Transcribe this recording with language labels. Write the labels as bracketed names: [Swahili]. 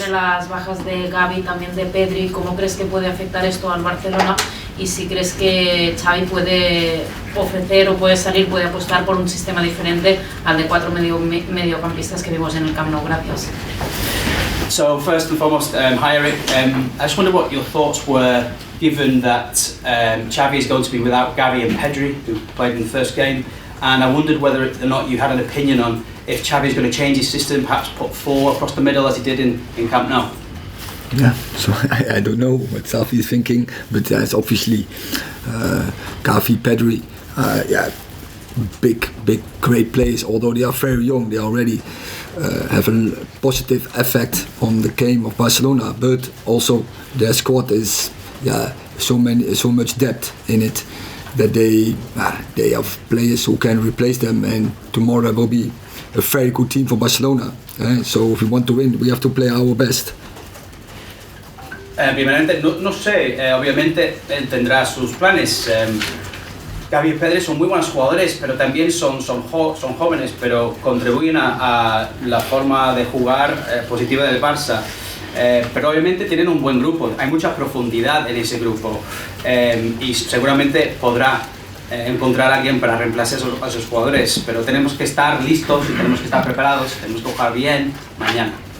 [Spanish] tiene las bajas de Gavi, también de Pedri. ¿Cómo crees que puede afectar esto al Barcelona? Y si crees que Xavi puede ofrecer o puede apostar por un sistema diferente al de 4 mediocampistas que vimos en el Camp Nou. Gracias. [English] So first and foremost, hi Eric. I just wonder what your thoughts were, given that Xavi is going to be without Gavi and Pedri, who played in the first game, and I wondered whether or not you had an opinion on if Xavi is going to change his system, perhaps put 4 across the middle as he did in Camp Nou. Yeah, so I don't know what Xavi is thinking, but it's obviously Gavi, Pedri, big, great players. Although they are very young, they already have a positive effect on the game of Barcelona. But also their squad is so much depth in it that they have players who can replace them, and tomorrow will be a very good team for Barcelona. So if we want to win, we have to play our best. [Spanish] Primeramente, no sé, obviamente él tendrá sus planes. Gavi y Pedri son muy buenos jugadores, pero también son jóvenes, pero contribuyen a la forma de jugar positiva del Barça. Pero obviamente tienen un buen grupo, hay mucha profundidad en ese grupo y seguramente podrá encontrar a alguien para reemplazar a esos jugadores, pero tenemos que estar listos y tenemos que estar preparados, tenemos que jugar bien mañana.